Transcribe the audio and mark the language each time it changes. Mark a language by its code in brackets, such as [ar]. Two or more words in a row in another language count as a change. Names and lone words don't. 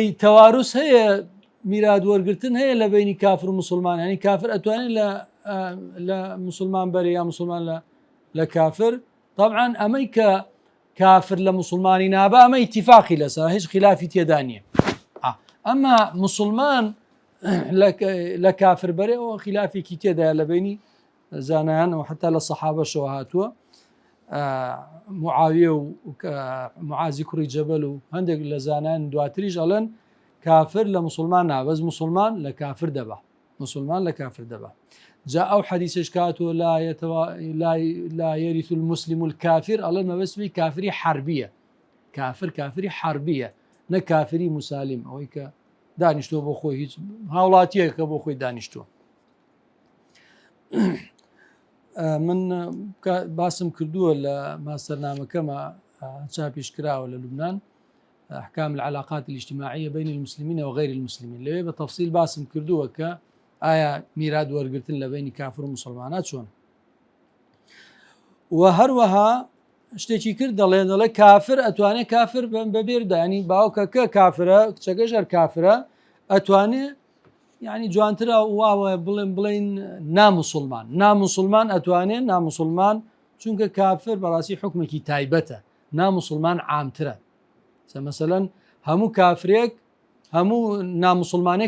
[ckb] تەواروس هەیە میرات وەرگرتن هەیە لە بینی کافر و مسلمان ینی کافر ئەتوانێت لە مسلمان بەرێ یا مسلمان لە کافر طبعا ئەمەی کە کافر لە مسلمانی نابا ئەمە ئیتیفاقی لەسەر هیچ خلافی تێدا نییە ئەمە مسلمان لە کافر بەرێەوە خلافێکی تێدایە لە بینی زانایان و حتا لە سەحابەشەوە هاتووە معاویە و معازی کوڕی جەبەل و هەندێک لە زانایان دواتریش ئەڵێن کافر لە مسلمان نابەز مسلمان لە کافر دەبا مسلمان لە کافر دەبا جا ئەو حەدیثش کاتوە [ar] لا يرث المسلم الكافر [ckb] ئەڵێن مەبەستی کافری حربیە کافری حربیە نە کافری مسالم ئەوەی کە دانیشتۆ بۆ خۆی هیچ هاوڵاتیەکە بۆ خۆی دانیشتووە من باسم کردووە لە ماستەرنامەکەمە چاپیش کراوە لە لوبنان [ar] أحكام العلاقات الاجتماعية بين المسلمين وغير المسلمين [ckb] لێ بەتەفسیل باسم کردووە کە ئایا میرات وەرگرتن لە بینی کافر و مسلمانات چۆن و هەروەها شتێکی کرد دەڵێ کافر ئەتوانێت کافر بەبێردا ینی باوکەکە کافرە کچەکەش هەر کافرە ئەتوانێت یعنی جوانترە واوە بڵێن نامسلمان ئەتوانێت نامسلمان چونکە کافر بەڕاستی حکمێکی تایبەتە نامسلمان عامترە مەسەلەن هەموو کافرێک هەموو نامسلمانێک